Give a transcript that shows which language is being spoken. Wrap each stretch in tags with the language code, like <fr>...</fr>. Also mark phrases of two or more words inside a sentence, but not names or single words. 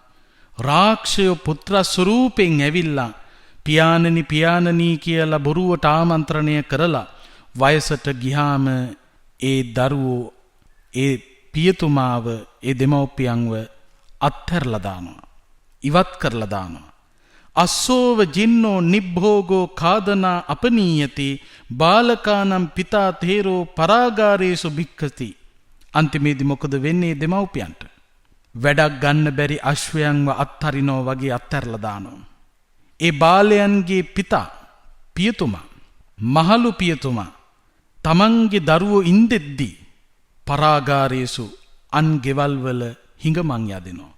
<si>රාක්ෂය පුත්‍ර ස්වරූපෙන් ඇවිල්ලා පියාණනි පියාණනි කියලා බොරුවට ආමන්ත්‍රණය කරලා වයසට ගියාම ඒ දරුවෝ ඒ පියතුමාව, ඒ දෙමව්පියන්ව අත්හැරලා දානවා, ඉවත් කරලා දානවා.</si> <pi>අස්සෝව ජින්නෝ නිබ්භෝගෝ කාදනා අපනීයති බාලකානම් පිතා තේරෝ පරාගාරේසු භික්ඛති.</pi> <si>අන්තිමේදී මොකද වෙන්නේ දෙමව්පියන්ට? වැඩක් ගන්න බැරි අශ්වයන්ව අත්හරිනෝ වගේ අත්හැරලා දානවා. ඒ බාලයන්ගේ පිතා පියතුමා මහලු පියතුමා තමන්ගේ දරුවෝ ඉන්දෙද්දී පරාගාරයේසු අන් ගෙවල් වල හිඟමන් යදිනවා.</si>